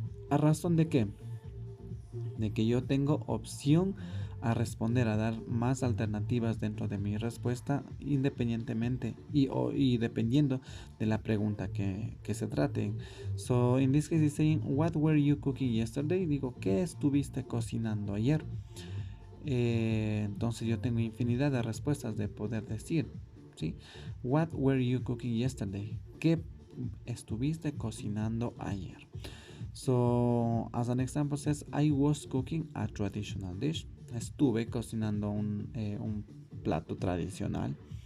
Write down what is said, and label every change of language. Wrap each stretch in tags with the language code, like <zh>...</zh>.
<es>¿A razón de qué? De que yo tengo opción a responder, a dar más alternativas dentro de mi respuesta, independientemente y dependiendo de la pregunta que se trate.</es> <en>So, in this case, it's saying, what were you cooking yesterday?</en> <es>Digo, ¿qué estuviste cocinando ayer? Entonces yo tengo infinidad de respuestas de poder decir, ¿sí?</es> <en>What were you cooking yesterday?</en> <es>¿Qué estuviste cocinando ayer?</es> <en>So, as an example says, I was cooking a traditional dish.</en> <es>Estuve cocinando un plato tradicional.</es>